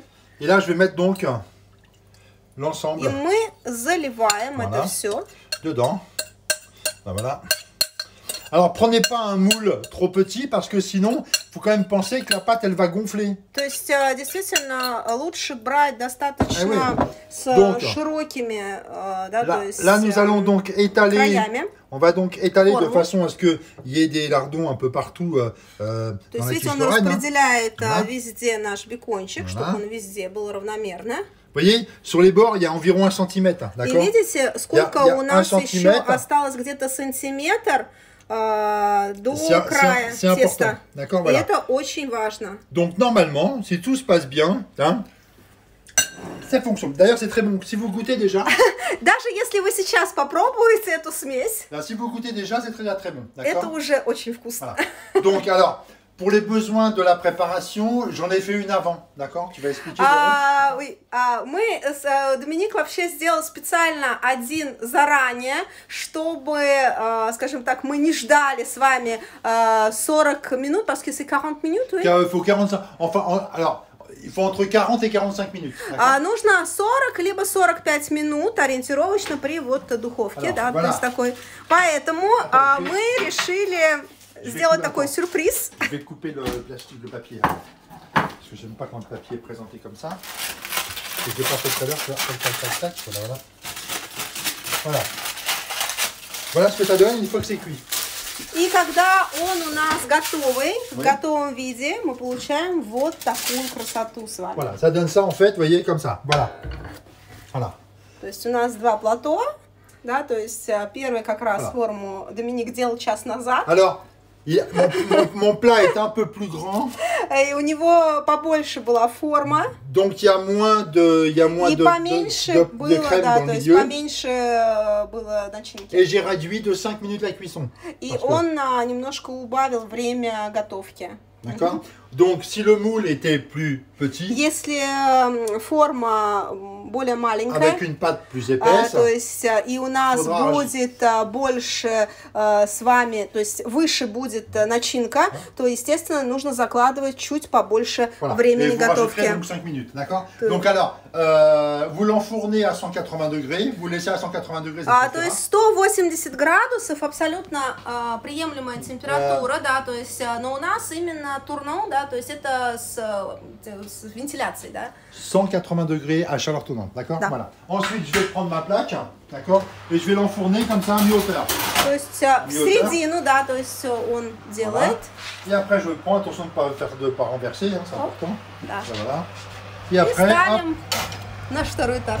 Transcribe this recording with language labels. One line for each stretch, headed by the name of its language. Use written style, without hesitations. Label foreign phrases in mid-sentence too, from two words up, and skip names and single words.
French: Et là, je vais mettre donc l'ensemble.
Russian: И мы заливаем это все
French: dedans. Ben voilà. Alors, prenez pas un moule trop petit parce que sinon, il faut quand même penser que la pâte, elle va gonfler.
Russian: То есть, действительно, лучше брать достаточно с широкими, да,
French: là,
Russian: то есть,
French: là, nous allons donc étaler.
Russian: краями.
French: On va donc étaler de façon à ce qu'il y ait des lardons un peu partout
Russian: То
French: dans
Russian: есть,
French: la
Russian: видите,
French: quiche
Russian: он
French: Lorraine.
Russian: распределяет везде наш бекончик, чтобы он везде был равномерно.
French: Vous voyez, sur les bords, il y a environ 1 centimètre.
Russian: И видите, сколько у нас еще осталось где-то сантиметр до края теста. И это очень важно.
French: Donc, normalement, si tout se passe bien, hein, ça fonctionne. D'ailleurs, c'est très bon. Si vous goûtez déjà...
Russian: Даже если вы сейчас попробуете эту смесь,
French: si vous goûtez déjà, c'est très bon.
Russian: Это уже очень вкусно.
French: Voilà. Donc, alors... Pour les besoins de la préparation, j'en ai fait une avant, d'accord? Tu vas expliquer. Oui,
Russian: мы с Доминик вообще сделал специально один заранее, чтобы, скажем так, мы не ждали с вами 40 минут,
French: parce que c'est 40 minutes, oui? Il faut 45, enfin, alors, il faut entre 40 et 45 minutes.
Russian: Нужно 40 либо 45 минут ориентировочно при вот духовке, да, то есть такой. Поэтому мы решили сделать такой сюрприз.
French: Je vais couper le plastique, le papier. Parce que j'aime pas quand le papier est présenté comme ça. Et je l'ai pas fait tout à l'heure, voilà. Voilà. Voilà ce que ça donne une fois que c'est cuit.
Russian: И когда он у нас готовый, в готовом виде, мы получаем вот такую красоту с вами.
French: Voilà, ça donne ça en fait, vous voyez, comme ça. Voilà. Voilà.
Russian: То есть у нас два плато, да, то есть первый как раз форму Доминик делал час назад.
French: Alors, mon plat est un peu plus grand.
Russian: И у него побольше была форма.
French: Donc il y a moins de, de crème
Russian: да,
French: dans le milieu.
Russian: Поменьше было начинки.
French: Et j'ai réduit de 5 minutes la cuisson.
Russian: И он немножко убавил время готовки.
French: D'accord. Donc si le moule était plus petit,
Russian: если форма более маленькая,
French: avec une pâte plus épaisse,
Russian: то есть и у нас будет больше с вами, то есть выше будет начинка, то естественно нужно закладывать чуть побольше времени готовки.
French: Donc 5 minutes, d'accord. Donc alors, vous l'enfournez à 180 degrés, vous laissez à 180 degrés.
Russian: То есть 180 градусов абсолютно приемлемая температура, да, то есть, но у нас именно tourneau, да, то есть это с вентиляцией, да.
French: 180 degrés à chaleur tournante, d'accord. Voilà. Ensuite, je vais prendre ma plaque, d'accord, et je vais l'enfourner comme ça à mi-hauteur.
Russian: То есть в середину, да, то есть он делает.
French: Et après, je prends, attention de ne pas renverser, hein, c'est important.
Russian: Да.
French: Voilà. Et après,
Russian: ставим наш второй тарт.